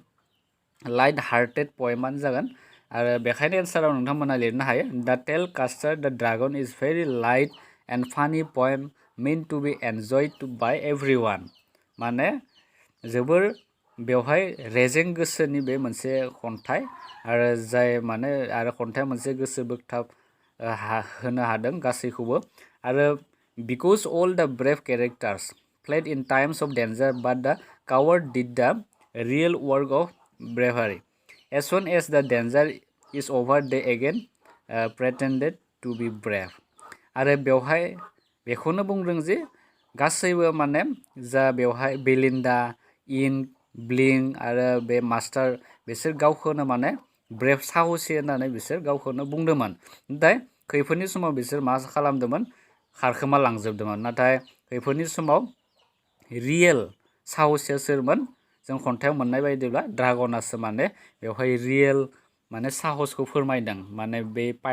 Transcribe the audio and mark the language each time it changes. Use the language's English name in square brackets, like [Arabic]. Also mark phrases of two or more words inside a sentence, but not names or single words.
[English] light hearted [Bodo] पोएमानो जागोन आरो बेखायनो एन्साराव नोंथांमोना लिरनो हायो [English] the tale custard the dragon is very light and funny poem meant to be enjoyed by everyone [Bodo] माने जोबोर बेवहाय रेजें गोसोनि बे मोनसे खन्थाइ आरो जाय माने आरो खन्थाइया मोनसे गोसो बोगथाब होनो हादों गासैखौबो आरो [English] because all the brave characters fled in times of danger but the coward did the real work of bravery as soon as the danger is over they again pretended to be brave आरो [Bodo] बेवहाय बेखौनो बुंदों जे गासैबो माने जा बेवहाय बेलिन्डा इन ब्लिं आरो बे मास्टार बिसोर गावखौनो माने ब्रेभ साहसि होननानै बिसोर गावखौनो बुंदोंमोन नाथाय खैफोदनि समाव बिसोर मा खालामदोंमोन खारखोमा लांजोबदोंमोन नाथाय खैफोदनि समाव रियेल साहसिया सोरमोन जों खन्थाइयाव मोननाय बायदिब्ला ड्रागनासो माने बेवहाय रियेल माने साहसखौ फोरमायदों माने बे